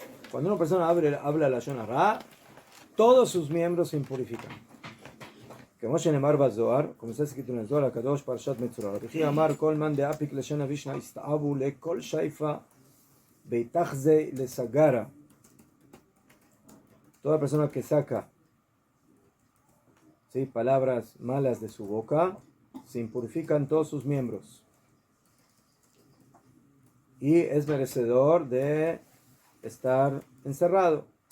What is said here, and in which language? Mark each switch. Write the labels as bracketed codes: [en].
[es] Cuando una persona habla la Shon Hara, todos sus miembros se impurifican. [he] כמו שנאמר בזוהר, [es] como está escrito en el Zohar [he] הקדוש פרשת מצורע, [arc] וכי אמר כל מאן דאפיק לשון אבישנה הסתאבו לכל שייפה ביתחזה לסגרה. [es] Toda persona que saca, ¿sí?, palabras malas de su boca, se impurifican todos sus miembros. Y es merecedor de estar encerrado.